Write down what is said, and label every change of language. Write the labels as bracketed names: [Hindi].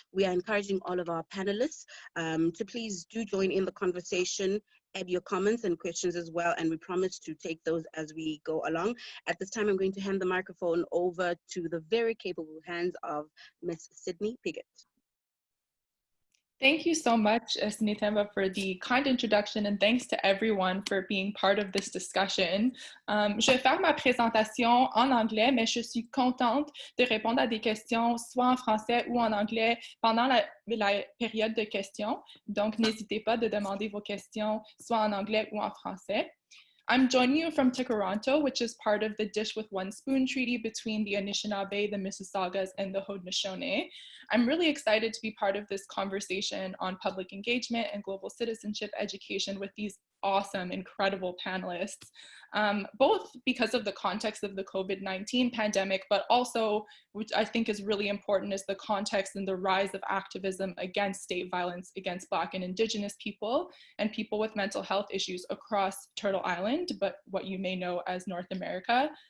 [English] We are encouraging all of our panelists to please do join in the conversation, add your comments and questions as well, and we promise to take those as we go along. At this time, I'm going to hand the microphone over to the very capable hands of Miss Sydney Piggott. Thank you so much, Sinethemba, for the kind introduction, and thanks to everyone for being part of this discussion. [French] Je vais faire ma présentation en anglais, mais je suis contente de répondre à des questions soit en français ou en anglais pendant la période de questions. Donc, n'hésitez pas de demander vos questions soit en anglais ou en français. [English] I'm joining you from Toronto, which is part of the Dish with One Spoon Treaty between the Anishinaabe, the Mississaugas, and the Haudenosaunee. I'm really excited to be part of this conversation on public engagement and global citizenship education with these awesome, incredible panelists, both because of the context of the COVID-19 pandemic, but also, which I think is really important, is the context and the rise of activism against state violence against Black and Indigenous people and people with mental health issues across Turtle Island, but what you may know as North America.